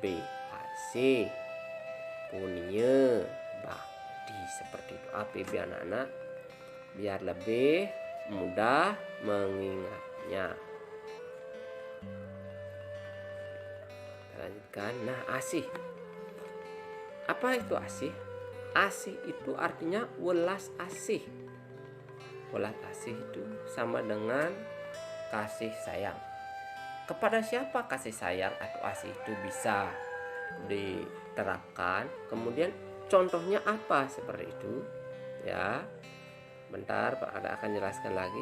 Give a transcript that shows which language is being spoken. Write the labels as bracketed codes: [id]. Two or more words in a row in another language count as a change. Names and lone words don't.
[id] Asih, Punya, Bakti, seperti itu APB anak-anak, biar lebih mudah mengingatnya. Kita lanjutkan. Nah, asih. Apa itu asih? Asih itu artinya welas asih. Welas asih itu sama dengan kasih sayang. Kepada siapa kasih sayang atau asih itu bisa diterapkan? Kemudian contohnya apa seperti itu? Ya, bentar Pak Ada akan jelaskan lagi.